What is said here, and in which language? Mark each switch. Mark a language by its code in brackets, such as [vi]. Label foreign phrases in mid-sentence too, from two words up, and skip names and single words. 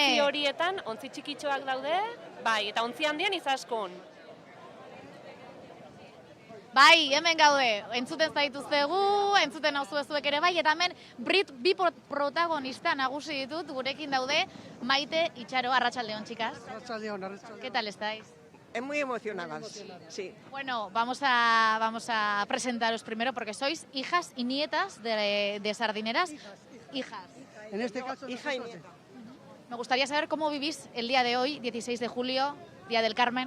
[eu] Ontzi horietan, ontzi txikitxoak daude, bai, eta ontzi handian Izaskun. Bai, hemen gaude, entzuten zaituztegu, entzuten nauzuezuek ere bai, eta hemen bi protagonista nagusi ditut, gurekin daude, Maite, Itxaro, arratsaldeon, chicas. Arratsaldeon. [es] ¿Qué tal estáis? Muy emocionadas, sí. Bueno, vamos a presentaros primero porque sois hijas y nietas de sardineras. Hijas. En este caso, hija y nieta. Me gustaría saber cómo vivís el día de hoy, 16 de julio, Día del Carmen.